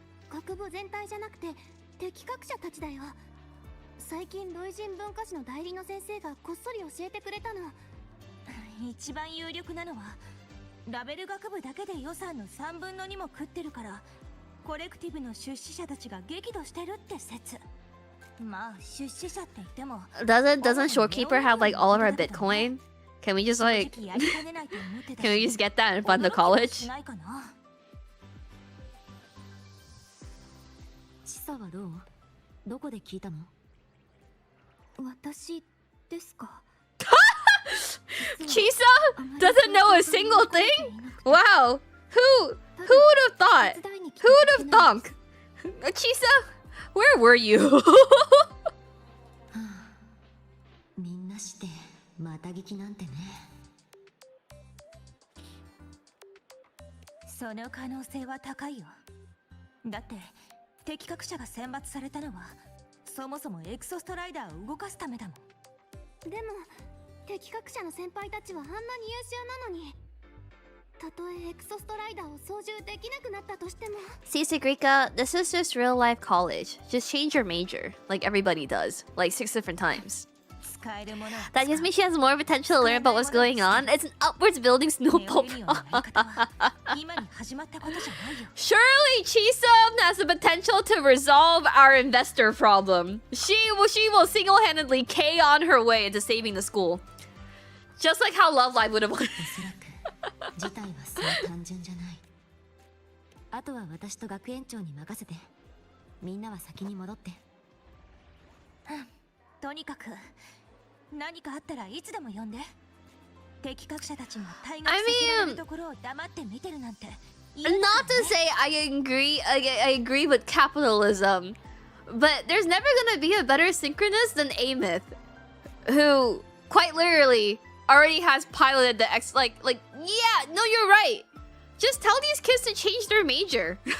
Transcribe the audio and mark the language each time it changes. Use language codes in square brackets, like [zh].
[ja] 学部全体じゃなくて適格者たちだよ。最近ロイ人文化史の代理の先生がこっそり教えてくれたの。一番有力なのはラベル学部だけで予算の3分の2も食ってるから。コレクティブの出資者たちが激怒してるって説。まあ出資者って言っても。 [en] Doesn't Shorekeeper have like all of our Bitcoin? Can we just like can we just get that and fund the college? [ja] チサはどう？どこで聞いたの？私ですか。 [en] Chisa doesn't know a single thing? Wow. Who would have thought? Who would have thunk? Chisa, where were you? [ja] みんなしてまた聞きなんてね。その可能性は高いよ。だって敵格者が選抜されたのはそもそもエクソストライダーを動かすためだもん。でも敵格者の先輩たちはあんなに優秀なのに、たとえエクソストライダーを操縦できなくなったとしても。 [en] See, Sigrika, this is just real life college. Just change your major, like everybody does, like 6 different times. [ja] 使えるものを使う。 [en] That just means she has more potential to learn about what's going on. It's an upwards building snowball. [ja] ネオリオンのやり方は今に始まったことじゃないよ。 [en] Surely Chisum has the potential to resolve our investor problem. She will single-handedly K on her way into saving the school. Just like how Love Live would have. [ja] おそらく事態はそう単純じゃない。あとは私と学園長に任せて。みんなは先に戻って。とにかく何かあったらいつでも呼んで。敵格者たちも退学させられるところを黙って見てるなんて。 [en] Not to say I agree with capitalism, but there's never gonna be a better synchronist than Amith, who quite literally already has piloted the yeah, no, you're right. Just tell these kids to change their major.